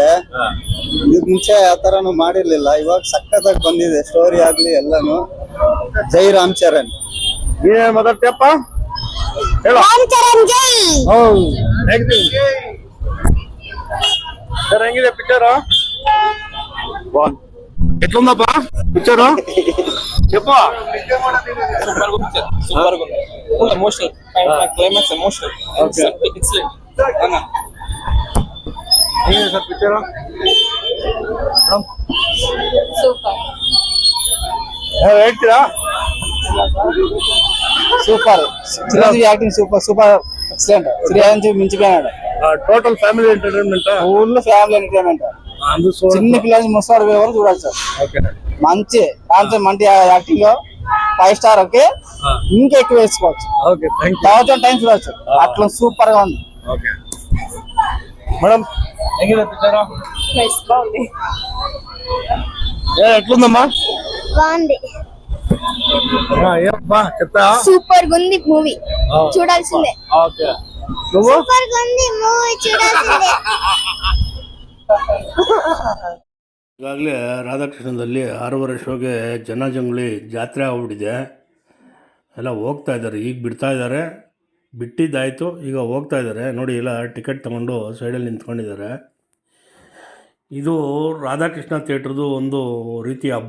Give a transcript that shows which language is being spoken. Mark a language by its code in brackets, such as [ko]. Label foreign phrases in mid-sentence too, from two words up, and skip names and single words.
[kn] ಇದಕ್ ಮುಂಚೆ ಆ ತರನು ಮಾಡಿರ್ಲಿಲ್ಲ, ಇವಾಗ ಸಖತ್ತಾಗಿ ಬಂದಿದೆ. ಸ್ಟೋರಿ ಆಗ್ಲಿ ಎಲ್ಲಾನು. ಜೈ ರಾಮ್ ಚರಣ್. ಏನ್ ಮಾತಾಡ್ತೀಯಪ್ಪ? ಸರ್ ಹೆಂಗಿದೆ ಪಿಕ್ಚರ್? [te] ఎట్లుందప్ప పిక్చర్? చెప్పు. సూపర్ గా ఉంది. [en] full emotional, climax emotional. [te] ఎక్సలెంట్ అన్న. ఏం సార్ పిక్చర్? సూపర్. [kn] ಹೇಳ್ತೀರಾ? [en] Super. Chiranjeevi acting super super excellent. [te] ಚಿರಂಜೀವಿ మించిపోయాడు. [en] Total family entertainment. Full family entertainment. [te] చిన్న పిల్లల నుంచి ముసలి వరకు చూడాలి సార్. మంచి కాన్సెప్ట్, మంచి యాక్టింగ్ లో 5 స్టార్. ఓకే, ఇంకా ఎక్కువ వేసుకోవచ్చు. [en] thousand times [te] చూడవచ్చు. అట్లా సూపర్ గా ఉంది. [kn] మేడం ಹೆಂಗಿದೆ ಪಿಕ್ಚರ್? [te] బాగుంది. ఎట్లుందమ్మా? బాగుంది. ఏమ్మా చెప్తా? సూపర్ గా ఉంది మూవీ, చూడాల్సిందే. ఓకే, నువ్వు? సూపర్ గా ఉంది మూవీ, చూడాల్సిందే. [kn] ಈಗಾಗಲೇ ರಾಧಾಕೃಷ್ಣದಲ್ಲಿ 6:30 ಶೋಗೆ ಜನಜಂಗುಳಿ ಜಾತ್ರೆ ಆಗ್ಬಿಟ್ಟಿದೆ. ಎಲ್ಲ ಹೋಗ್ತಾ ಇದ್ದಾರೆ, ಈಗ ಬಿಡ್ತಾ ಇದ್ದಾರೆ. ಬಿಟ್ಟಿದ್ದಾಯಿತು, ಈಗ ಹೋಗ್ತಾ ಇದ್ದಾರೆ. ನೋಡಿ, ಎಲ್ಲ ಟಿಕೆಟ್ ತೊಗೊಂಡು ಸೈಡಲ್ಲಿ ನಿಂತ್ಕೊಂಡಿದ್ದಾರೆ. ಇದು ರಾಧಾಕೃಷ್ಣ ಥಿಯೇಟ್ರದ್ದು ಒಂದು ರೀತಿ ಅಬ್ರ.